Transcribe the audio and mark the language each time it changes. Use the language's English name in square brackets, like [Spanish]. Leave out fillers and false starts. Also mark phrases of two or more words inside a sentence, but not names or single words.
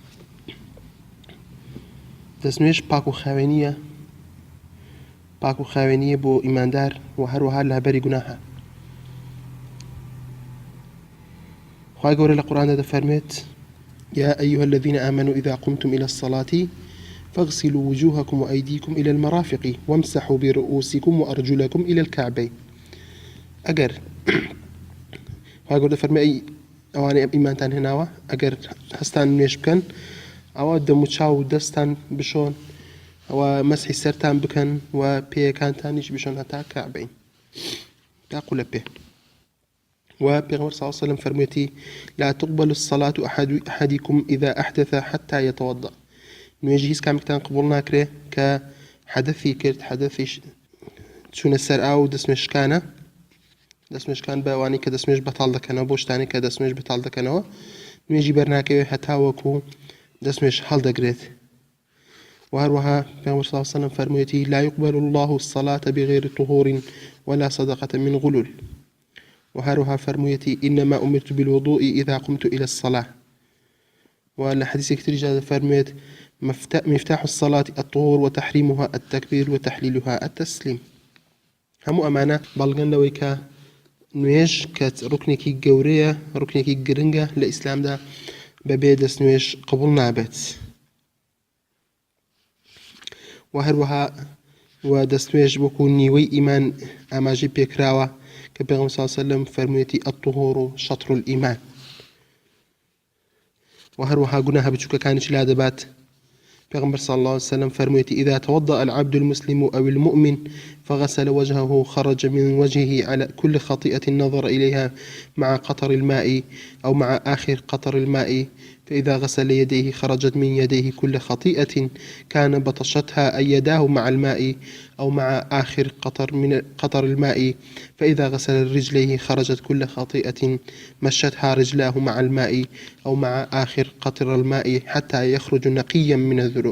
[Central Kurdish] دەستنوێژ پاک و خاوێنیە بۆ ئیماندار و هەروەها لەبەری گوناهە. خوای گەورە لە قورئاندا دەفەرمێت: [Arabic] يا أيها الذين آمنوا إذا قمتم إلى الصلاة فاغسلوا وجوهكم وأيديكم إلى المرافق وامسحوا برؤوسكم وأرجلكم إلى الكعبين. [Central Kurdish] ئەگەر خوای گەورە دەفەرمێت ئەوانەی ئیمانتان هێناوە ئەگەر هەستان نوێژ بکەن ئەوە دەم و چاو و دەستان بشۆن، ئەوە مەسحی سەرتان بکەن و پێیەکانتانیش بشۆن هەتا کەعبەین، تا قولە پێ. و پێغەمبەر [Arabic] صلی الله عليه وسلم [Central Kurdish] فەرموویەتی: [Arabic] لا تقبل الصلاة أحدكم إذا أحدث حتى يتوضأ. [Central Kurdish] نوێژی هیچ کامێکتان قبول ناکرێ کە حەدەثی کرد، حەدەثیش چوونە سەر ئاو و دەستنوێژکان بە ئەوانەی کە دەستنوێژ بەتاڵ دەکەنەوە، بۆ شتانی کە دەستنوێژ بەتاڵ دەکەنەوە نوێژی بەرناکەوێت هەتا وەکو دەستنوێژ هەڵدەگرێت. و هەروەها پێغەمبەر [Arabic] صلی الله عليه وسلم [Central Kurdish] فەرموویەتی: [Arabic] لا يقبل الله الصلاة بغير طهور ولا صدقة من غلول. [Central Kurdish] و هەروەها فەرموویەتی: [Arabic] إنما أمرت بالوضوء إذا قمت إلى الصلاة. [Central Kurdish] و لە حەدیثێک تریشدا دەفەرموێت: [Arabic] مفتاح الصلاة الطهور وتحريمها التكبير وتحليلها التسليم. [Central Kurdish] هەموو ئەمانە بەڵگەن لەوەی کە نوێژ کە ڕوکنێکی گەورەیە، ڕوکنێکی گرنگە لە ئیسلامدا، بەبێ دەستنوێژ قبول نابێت. و هەروەها و دەستنوێژ وەکو نیوەی ئیمان ئاماژەی پێکراوە کە پێغەمبەر [Arabic] صلی الله عليه وسلم [Central Kurdish] فەرموویەتی: [Arabic] الطهور شطر الإيمان. [Central Kurdish] و هەروەها گوناهە بچووکەکانیش لا دەبات. [Arabic] پیغمبر صلى الله عليه وسلم فرميت: إذا توضأ العبد المسلم أو المؤمن فغسل وجهه خرج من وجهه على كل خطيئة نظر إليها مع قطر الماء أو مع آخر قطر الماء، فإذا غسل يديه خرجت من يديه كل خطيئة كان بطشتها أي يداه مع الماء أو مع آخر قطر الماء، فإذا غسل رجليه خرجت كل خطيئة مشتها رجلاه مع الماء أو مع آخر قطر الماء حتى يخرج نقيا من الذنوب.